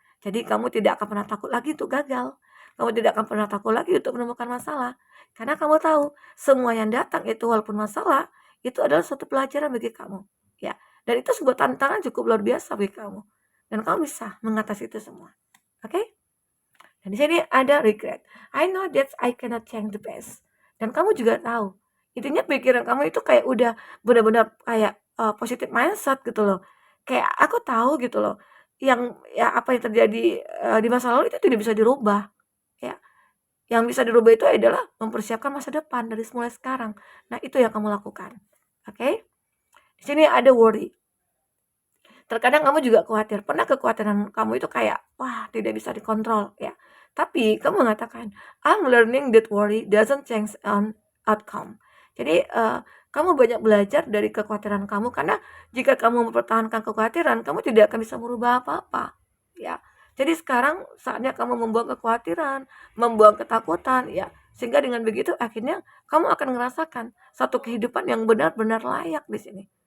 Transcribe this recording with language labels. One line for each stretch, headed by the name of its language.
Indonesian: Jadi kamu tidak akan pernah takut lagi untuk gagal. Kamu tidak akan pernah takut lagi untuk menemukan masalah. Karena kamu tahu, semua yang datang itu walaupun masalah, itu adalah suatu pelajaran bagi kamu. Ya, dan itu sebuah tantangan cukup luar biasa bagi kamu. Dan kamu bisa mengatasi itu semua. Oke? Dan di sini ada regret.
English: I know that I cannot change the past.
Indonesian: Dan kamu juga tahu, intinya pikiran kamu itu kayak udah benar-benar kayak positive mindset gitu loh. Kayak aku tahu gitu loh, yang ya apa yang terjadi di masa lalu itu tidak bisa dirubah. Ya, yang bisa dirubah itu adalah mempersiapkan masa depan dari mulai sekarang. Nah, itu yang kamu lakukan. Oke? Di sini ada worry. Terkadang kamu juga khawatir. Pernah kekhawatiran kamu itu kayak, wah, tidak bisa dikontrol ya. Tapi kamu mengatakan,
English: I'm learning that worry doesn't change an outcome.
Indonesian: Jadi kamu banyak belajar dari kekhawatiran kamu karena jika kamu mempertahankan kekhawatiran, kamu tidak akan bisa merubah apa-apa. Ya. Jadi sekarang saatnya kamu membuang kekhawatiran, membuang ketakutan ya. Sehingga dengan begitu akhirnya kamu akan merasakan satu kehidupan yang benar-benar layak di sini.